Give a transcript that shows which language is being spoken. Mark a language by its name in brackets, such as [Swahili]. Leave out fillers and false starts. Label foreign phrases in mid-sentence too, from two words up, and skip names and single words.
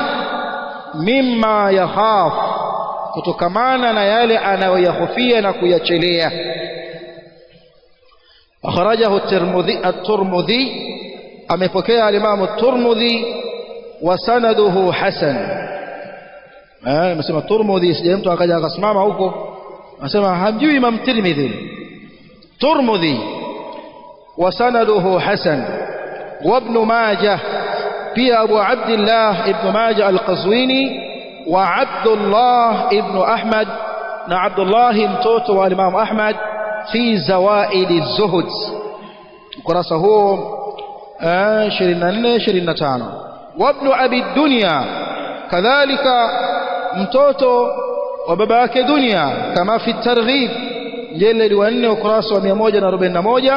[Arabic] مما يخاف, [Swahili] kutokamana na yale anayoyahofia na kuyachelea. [Arabic] أخرجه الترمذي, [Swahili] amepokea al-Imam at-Tirmidhi, [Arabic] وسنده حسن. [Swahili] Nasema Tirmidhi, sije mtu akaja akasimama huko nasema hamjui Imam Tirmidhi. [Arabic] الترمذي، وسنده حسن. وابن ماجه, pia أبو عبد الله ابن ماجه القزويني، وعبد الله بن أحمد, [Swahili] na Abdullah mtoto wa Imam Ahmad, [Arabic] في زوائد الزهد, [Swahili] ukurasa huo 24-25. [Arabic] وابن أبي الدنيا, [Swahili] kadhalika mtoto wa baba yake Dunya, kama [Arabic] في الترغيب, [Swahili] mjeledi wa 4 ukurasa wa 141.